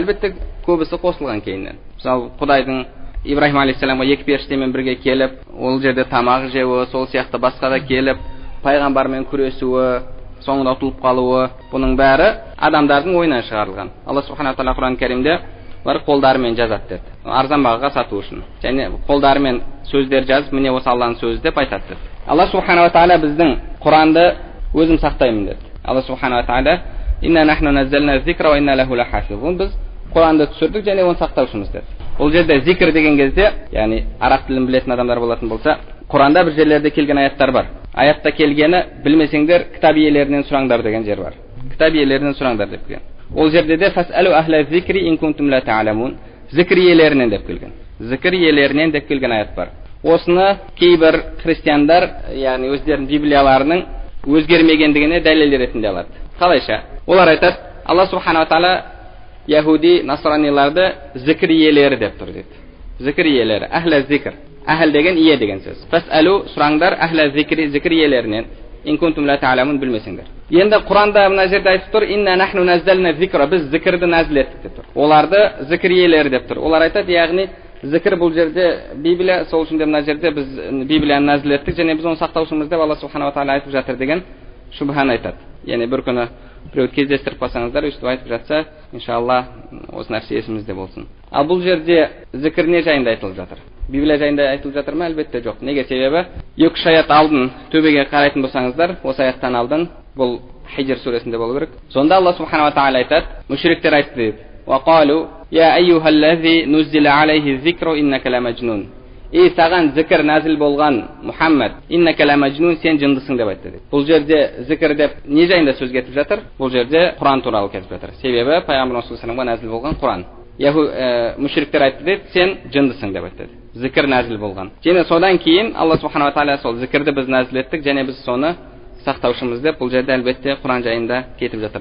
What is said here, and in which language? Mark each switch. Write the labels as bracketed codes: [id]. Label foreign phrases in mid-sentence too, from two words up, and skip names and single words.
[kk] Әлбетте көбісі қосылған кейіннен. Мысалы Құдайдың Ибраһим алейхиссаламға екі періштемен бірге келіп, ол жерде тамақ жеуі, сол сияқты басқа да келіп, пайғамбармен күресуі, соңында ұтылып қалуы, бұның бәрі адамдардың ойынан шығарылған. Алла [ar] سبحانه وتعالى [kk] Құран кәрімде олар қолдарымен жазады деді. Арзан бағаға сату үшін. Және қолдарымен сөздер жазып, міне осы Алланың сөзі деп айтады деді. Алла [ar] سبحانه وتعالى [kk] біздің Құранды өзім сақтаймын деді. [ar] الله سبحانه وتعالى إنا نحن نزلنا الذكر وإنا له لحافظون. [kk] Біз Құранды түсірдік және оны сақтаушымыз деді. Ол жерде зикр деген кезде, яғни араб тілін білетін адамдар болатын болса, Құранда бір жерлерде келген аяттар бар. Аятта келгені білмесеңдер кітап иелерінен сұраңдар деген жер бар. Кітап иелерінен сұраңдар деп келген. Ол жерде де [ar] فاسألوا أهل الذكر إن كنتم لا تعلمون. [kk] Зикр иелерінен деп келген. Зикр иелерінен деп келген аят бар. Осыны кейбір христиандар, яғни өздерінің библияларының өзгермегендігіне дәлел ретінде алады. Қалайша? Олар айтады, Алла [ar] سبحانه وتعالى [kk] Яхуди, насраниларды зикр иелері деп тұр дейді. Зикр иелері, [ar] أهل الذكر. [kk] Ахл деген ие деген сөз. Фасалу сұраңдар [ar] أهل الذكر, [kk] зикр иелерінен. [ar] إن كنتم لا تعلمون, [kk] білмесеңдер. Енді Құранда мына жерде айтып тұр, [ar] إنا نحن نزلنا الذكر, [kk] біз зикрді назил еттік деп тұр. Оларды зикр иелері деп тұр. Олар айтады, яғни зикр бұл жерде Библия, сол үшін де мына жерде біз Библияны назил еттік және біз оны сақтаушымыз деп Алла [ar] سبحانه وتعالى [kk] айтып жатыр деген шубхан айтады. Яғни бір күні біреуді кездестіріп қалсаңыздар, өйстіп айтып жатса, иншалла осы нәрсе есімізде болсын. Ал бұл жерде зикр не жайында айтылып жатыр? Библия жайында айтылып жатыр ма? Әлбетте жоқ. Неге? Себебі 2-3 аят алдын төбеге қарайтын болсаңыздар, осы аяттан алдын бұл Хижр сүресінде болу керек. Сонда Алла [ar] سبحانه وتعالى [kk] айтады, мүшриктер айтты дейді. [ar] وقالوا يا أيها الذي نزل عليه الذكر إنك لمجنون. [kk] Саған зікір нәзіл болған Мұхаммад, [ar] إنك لمجنون, [kk] сен жындысың деп айтты дейді. Бұл жерде зікір деп не жайында сөз кетіп жатыр? Бұл жерде Құран туралы кетіп жатыр. Себебі пайғамбар [ar] صلى الله عليه [kk] нәзіл болған Құран. Мүшриктер айтты дейді, сен жындысың деп айтты. Зікір нәзіл болған. Және содан кейін Алла [ar] سبحانه وتعالى [kk] сол зікірді біз нәзіл еттік және біз соны сақтаушымыз деп, бұл жерде әлбетте Құран жайында кетіп жатыр.